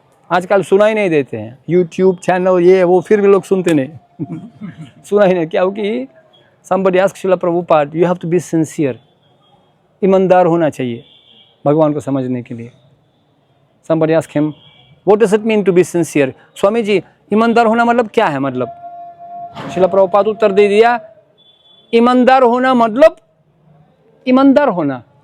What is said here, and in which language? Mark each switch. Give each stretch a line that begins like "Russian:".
Hindi: आजकल सुनाई नहीं देते हैं, यूट्यूब चैनल ये वो, फिर भी लोग सुनते नहीं सुनाई नहीं, क्योंकि
English: somebody asked Srila Prabhupada, you have to be sincere,
Hindi: ईमानदार होना चाहिए भगवान को समझने के लिए।
English: Somebody asked him, what does it mean to be sincere?
Hindi: Swami ji, ईमानदार होना मतलब क्या है? मतलब श्रीला प्रभुपाद उत्तर दे दिया, ईमानदार होना मतलब ईमानदार होना।